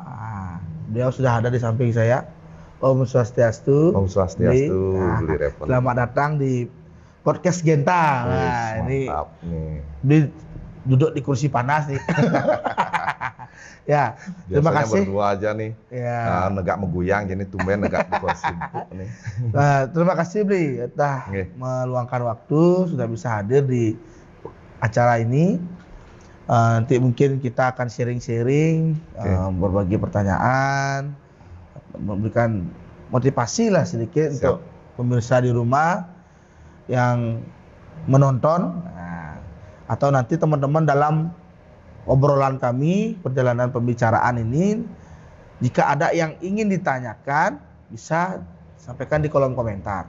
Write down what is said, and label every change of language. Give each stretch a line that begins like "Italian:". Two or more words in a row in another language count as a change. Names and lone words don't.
Indonesian: Beliau sudah ada di samping saya.
Balinese: Om Swastiastu. Om Swastiastu.
Indonesian: Selamat datang di podcast Genta. Ini nih. Duduk di kursi panas nih. Ya, terima kasih. Berdua aja nih. Ya.
Balinese: Negak meguyang,
Indonesian: jadi tumben negak di kursi empuk nih. Terima kasih Bli, telah meluangkan waktu, sudah bisa hadir di acara ini. Nanti mungkin kita akan sharing-sharing, berbagi pertanyaan, memberikan motivasi lah sedikit untuk pemirsa di rumah yang menonton, atau nanti teman-teman dalam obrolan kami, perjalanan pembicaraan ini, jika ada yang ingin ditanyakan, bisa sampaikan di kolom komentar.